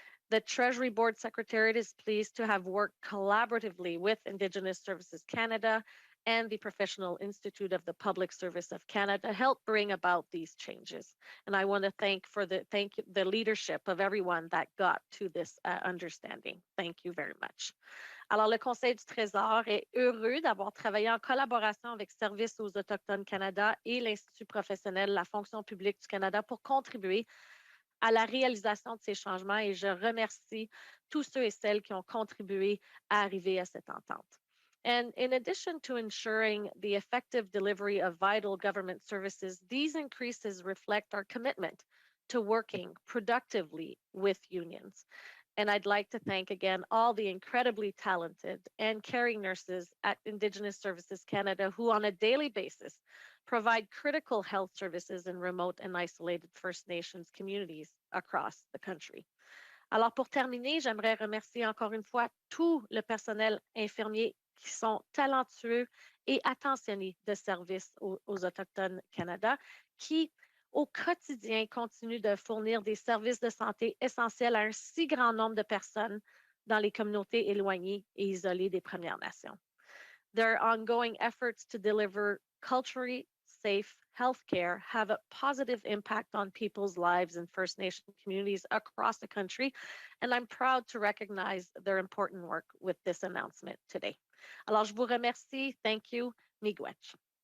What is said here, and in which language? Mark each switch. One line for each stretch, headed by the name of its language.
English: The Treasury Board Secretariat is pleased to have worked collaboratively with Indigenous Services Canada and the Professional Institute of the Public Service of Canada to help bring about these changes. And I want to thank the leadership of everyone that got to this understanding. Thank you very much.
French: Alors, le Conseil du Trésor est heureux d'avoir travaillé en collaboration avec Services aux Autochtones Canada et l'Institut professionnel de la fonction publique du Canada pour contribuer à la réalisation de ces changements et je remercie tous ceux et celles qui ont contribué à arriver à cette entente.
English: And in addition to ensuring the effective delivery of vital government services, these increases reflect our commitment to working productively with unions. And I'd like to thank again all the incredibly talented and caring nurses at Indigenous Services Canada who on a daily basis provide critical health services in remote and isolated First Nations communities across the country.
French: Alors pour terminer, j'aimerais remercier encore une fois tout le personnel infirmier qui sont talentueux et attentionnés de services aux Autochtones Canada qui au quotidien continuent de fournir des services de santé essentiels à un si grand nombre de personnes dans les communautés éloignées et isolées des Premières Nations.
English: Their ongoing efforts to deliver culturally safe healthcare have a positive impact on people's lives in First Nation communities across the country, and I'm proud to recognize their important work with this announcement today.
French: Alors, je vous remercie.
English: Thank you.
French: Miigwech.